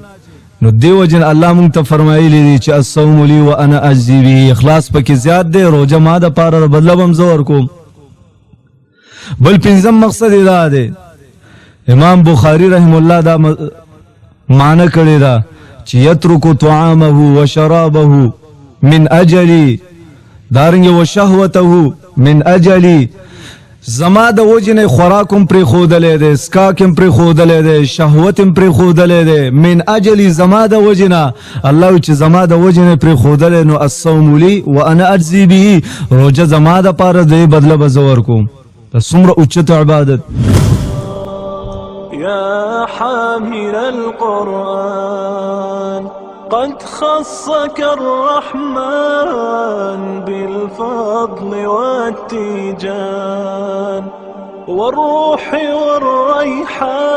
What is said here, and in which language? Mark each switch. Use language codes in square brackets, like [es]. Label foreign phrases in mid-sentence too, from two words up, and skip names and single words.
[ps] نو دې وجې نه الله موږ ته فرمایلي دي چې [ar] الصوم لی وانا اجزی به. [ps] اخلاص پکې زیات دی. روژه ما دپاره بدله به هم زه ورکوم. بل پنځم مقصد دا دی امام بخاری [ar] رحم الله [ps] دا معنی کړی دا چې [ar] یترک طعامه و شرابه من اجلی، [ps] دارنګه [ar] و شهوته من اجلی، [ps] زما د وجې نه خوراک هم پرېښودلی دی، څښاک هم پرېښودلی دی، شهوت هم پرېښودلی دی. [ar] من اجلی [ps] زما د وجې نه. الله وایي چې زما د وجې نه پرېښودلی، نو [ar] الصوم لی وانا اجزی به، [ps] روژه زما دپاره دی بدله به زه ورکوم. څومره اوچت عبادت. [ar] يا حامل القرآن قد خصك الرحمن بالفضل والتيجان والروح والريحان.